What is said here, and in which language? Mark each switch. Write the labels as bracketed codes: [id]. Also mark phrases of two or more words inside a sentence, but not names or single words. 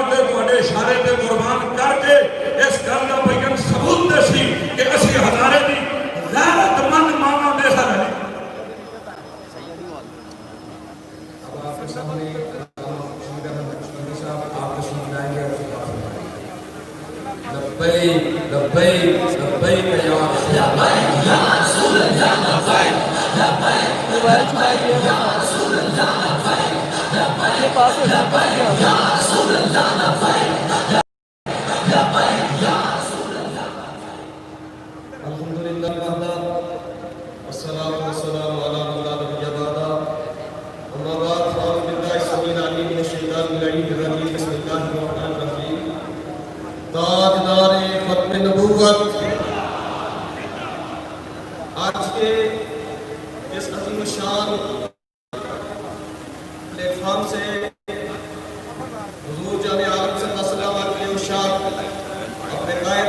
[pa] تے تواڈے اشارے تے قربان کر کے اس گل دا بیان ثبوت دے سی کہ اسی ہزارے دی غیرت مند ماواں دے سارے [ur] آپ کے سامنے [ar] لبیک لبیک لبیک یا رسول اللہ لبیک یا رسول اللہ لبیک یا رسول اللہ لبیک یا رسول اللہ الحمدللہ وحدہ والصلاة والسلام علی من لا نبی بعدہ اما بعد فاعوذ باللہ السمیع العلیم من الشیطان اللعین الرجیم بسم اللہ الرحمن الرحیم [ur] تاجدار ختم نبوت آج کے اس عظیم شان پلیٹ فارم سے حضور جان عالم [ar] صلی اللہ علیہ وسلم [ur] کے ارشاد اپنے قائد